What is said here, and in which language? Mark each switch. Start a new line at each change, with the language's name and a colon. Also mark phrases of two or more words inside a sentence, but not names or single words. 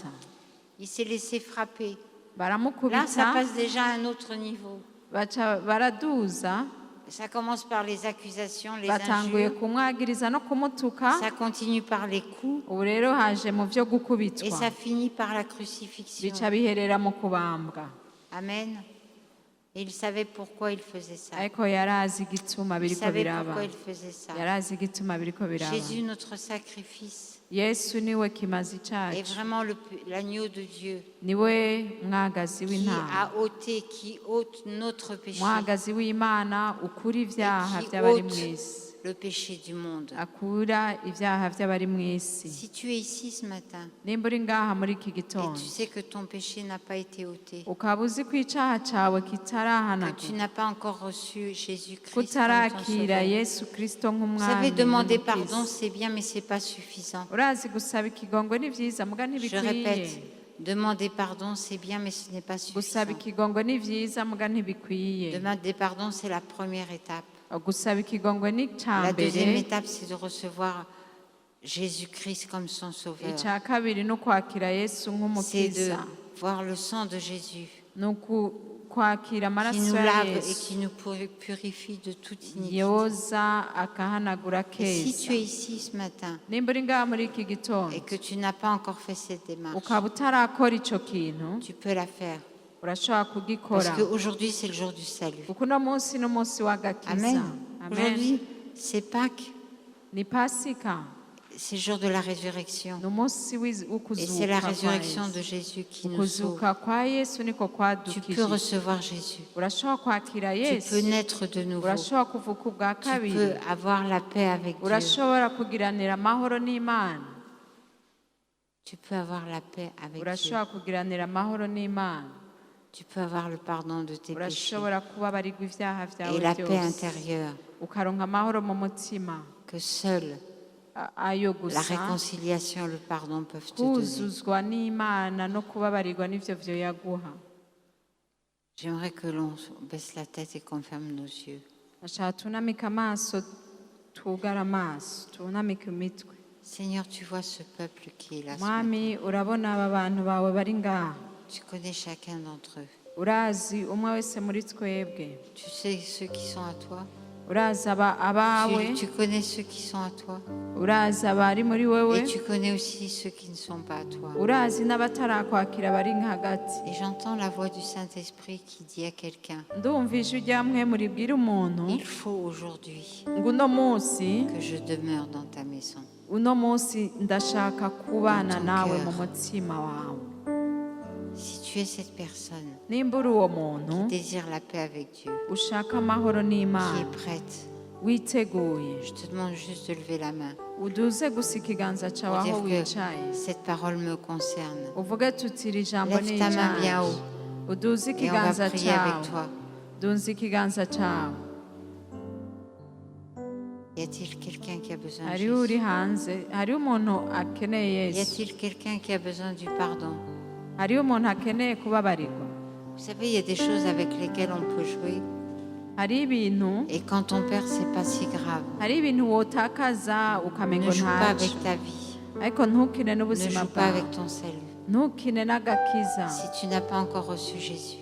French: Il s'est laissé frapper. Là, ça
Rundi: Baramukubita,
French: passe déjà à un autre niveau.
Rundi: baca baraduza,
French: Ça commence par les accusations, les
Rundi: batanguye
French: injures.
Rundi: kumwagiriza no kumutuka.
French: Ça continue par les coups.
Rundi: Ubu rero haje mu vyo
French: Et
Rundi: gukubitwa,
French: ça finit par la crucifixion.
Rundi: bica biherera mu kubambwa. Amen.
French: Et il savait pourquoi il faisait ça.
Rundi: Ariko yarazi igituma
French: Il
Rundi: biriko
French: savait
Rundi: biraba,
French: pourquoi il faisait ça.
Rundi: yarazi igituma biriko biraba.
French: Jésus, notre sacrifice,
Rundi: Yesu niwe kimazi
French: est
Rundi: cacu,
French: vraiment l'agneau de Dieu
Rundi: niwe mwagazi
French: qui
Rundi: w'intama,
French: a ôté, qui ôte notre péché,
Rundi: mwagazi w'Imana ukura ivyaha
French: et qui
Rundi: vy'abari
French: ôte
Rundi: mw'isi,
French: le péché du monde.
Rundi: akura ivyaha vy'abari mw'isi.
French: Si tu es ici ce matin
Rundi: Nimba uri ngaha muri iki
French: et
Rundi: gitondo
French: tu sais que ton péché n'a pas été ôté,
Rundi: ukaba uzi ko icaha cawe
French: que tu
Rundi: kitarahanagurwa,
French: n'as pas encore reçu Jésus-Christ comme ton
Rundi: kutarakira
French: sauveur.
Rundi: Yesu Kristo
French: Vous
Rundi: nk'umwami
French: savez, demander
Rundi: n'umukiza.
French: pardon, c'est bien, mais c'est pas suffisant.
Rundi: Urazi gusaba ikigongwe ni vyiza muga
French: Je
Rundi: ntibikwiye.
French: répète, demander pardon, c'est bien, mais ce n'est pas
Rundi: Gusaba
French: suffisant.
Rundi: ikigongwe ni vyiza muga ntibikwiye.
French: Demander pardon, c'est la première étape.
Rundi: gusaba ikigongwe ni icya
French: La deuxième
Rundi: mbere.
French: étape, c'est de recevoir Jésus-Christ comme son sauveur.
Rundi: Icya kabiri ni ukwakira Yesu
French: C'est de
Rundi: nk'umukiza,
French: voir le sang de Jésus
Rundi: ni kwakira
French: qui
Rundi: amaraso
French: nous
Rundi: ya
French: lave et
Rundi: Yesu
French: qui nous purifie de toute iniquité.
Rundi: yoza akahanagura
French: Et si tu
Rundi: keza.
French: es ici ce matin
Rundi: Nimba uri ngaha muri iki gitondo
French: et que tu n'as pas encore fait cette démarche,
Rundi: ukaba utarakora icyo kintu,
French: tu peux la faire.
Rundi: urashobora
French: Parce
Rundi: kugikora
French: qu'aujourd'hui, c'est le jour du salut.
Rundi: kuko uno munsi ni umunsi w'agakiza. Amen. Amen.
French: Aujourd'hui, c'est Pâques,
Rundi: Ni pasika,
French: c'est le jour de la résurrection.
Rundi: ni umunsi
French: Et c'est
Rundi: w'ukuzuka
French: la
Rundi: kwa
French: résurrection
Rundi: Yesu.
French: de Jésus qui nous sauve.
Rundi: Ukuzuka kwa Yesu niko
French: Tu peux
Rundi: kwadukije.
French: recevoir Jésus.
Rundi: Urashobora kwakira
French: Tu
Rundi: Yesu,
French: peux naître de nouveau.
Rundi: urashobora kuvuka ubwa
French: Tu
Rundi: kabiri,
French: peux avoir la paix avec Dieu.
Rundi: urashobora kugiranira amahoro n'Imana,
French: Tu peux avoir la paix avec Dieu.
Rundi: urashobora kugiranira amahoro n'Imana,
French: Tu peux avoir le pardon de tes péchés
Rundi: urashobora kubabarirwa ibyaha
French: et
Rundi: byawe
French: la paix
Rundi: byose,
French: intérieure
Rundi: ukaronka amahoro mu mutima,
French: que seule
Rundi: ayo
French: la
Rundi: gusa
French: réconciliation et le pardon peuvent te donner.
Rundi: kuzuzwa n'Imana no kubabarirwa n'ivyo vyo yaguha.
French: J'aimerais que l'on baisse la tête et qu'on ferme nos yeux.
Rundi: Ashaka tunamika amaso, twugara amaso, tunamika imitwe.
French: Seigneur, tu vois ce peuple qui est là. ce matin.
Rundi: Mwami, urabona aba bantu bawe bari ngaha,
French: Tu connais chacun d'entre eux.
Rundi: urazi umwe wese muri twebwe,
French: Tu sais ceux qui sont à toi.
Rundi: urazi abawe,
French: Tu connais ceux qui sont à toi.
Rundi: urazi abari muri wewe,
French: Et tu connais aussi ceux qui ne sont pas à toi.
Rundi: urazi n'abatarakwakira bari hagati.
French: Et j'entends la voix du Saint-Esprit qui dit à quelqu'un,
Rundi: Ndumva ijwi rya mwe ribwira umuntu
French: il faut aujourd'hui
Rundi: ngo uno munsi,
French: que je demeure dans ta maison.
Rundi: uno munsi ndashaka kubana
French: Dans ton
Rundi: nawe
French: cœur.
Rundi: mu mutima wawe.
French: Si tu es cette personne
Rundi: Nimba uri uwo muntu
French: qui désire la paix avec Dieu,
Rundi: ushaka amahoro
French: qui
Rundi: n'Imana,
French: est prête,
Rundi: witeguye,
French: je te demande juste de lever la main.
Rundi: uduze gusa ikiganza cyawe
French: Pour
Rundi: aho
French: dire
Rundi: wicaye,
French: que cette parole me concerne.
Rundi: uvuge tuti iri jambo
French: Lève
Rundi: ni
French: ta main bien
Rundi: icyawe.
French: haut
Rundi: Uduze
French: et on va
Rundi: ikiganza
French: prier avec
Rundi: cyawe,
French: toi.
Rundi: duze ikiganza cyawe.
French: Y a-t-il quelqu'un qui a besoin de
Rundi: Hariho uri
French: Jésus?
Rundi: hanze, hariho umuntu akeneye
French: Y
Rundi: Yesu,
French: a-t-il quelqu'un qui a besoin du pardon?
Rundi: hariho umuntu akeneye kubabarirwa.
French: Vous savez, il y a des choses avec lesquelles on peut jouer.
Rundi: Hariho ibintu,
French: Et quand on perd, c'est pas si grave.
Rundi: hariho ibintu wotakaza ukamengo
French: Ne joue pas
Rundi: ntacyo,
French: avec ta vie.
Rundi: ariko ntukine
French: Ne
Rundi: n'ubuzima
French: joue pas
Rundi: bwawe,
French: avec ton salut.
Rundi: ntukine n'agakiza.
French: Si tu n'as pas encore reçu Jésus,